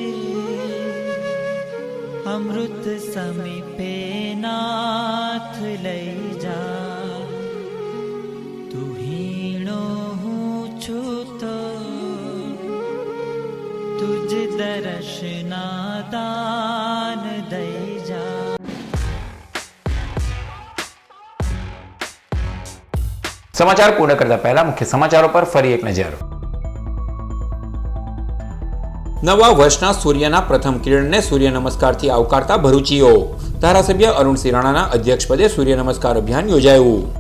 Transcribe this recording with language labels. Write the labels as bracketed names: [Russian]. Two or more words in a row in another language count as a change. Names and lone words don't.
[Gujarati] અમૃત સમીપે નાથ લઈ જા તૂ હીણો હૂં છૂતો તુઝ દર્શના દાન દઈ જા। સમાચાર પૂર્ણ કરતા પહેલા મુખ્ય સમાચારો પર ફરી એક નજર। નવા વર્ષના સૂર્યના પ્રથમ કિરણને સૂર્ય નમસ્કારથી આવકારતા ભરૂચીઓ। ધારાસભ્ય અરુણ સિરાણાના અધ્યક્ષપદે સૂર્ય નમસ્કાર અભિયાન યોજાયું।